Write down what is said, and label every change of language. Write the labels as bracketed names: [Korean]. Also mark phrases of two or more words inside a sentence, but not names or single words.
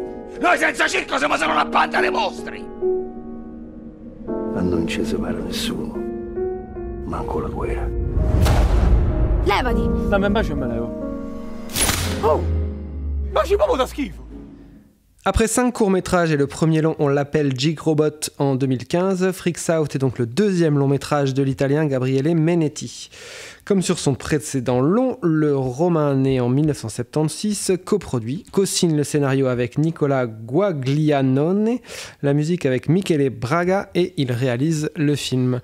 [Italian] Noi senza circo siamo solo una banda di mostri! Ma non ci separa nessuno. Manco la guerra. Levati! Dammi un bacio e me levo. Oh! Baci proprio da schifo! [French] Après 5 courts-métrages et le premier long, on l'appelle Jig Robot en 2015, Freaks Out est donc le deuxième long-métrage de l'italien Gabriele Menetti. Comme sur son précédent long, le Romain né en 1976 coproduit, co-signe le scénario avec Nicola Guaglianone, la musique avec Michele Braga et il réalise le film.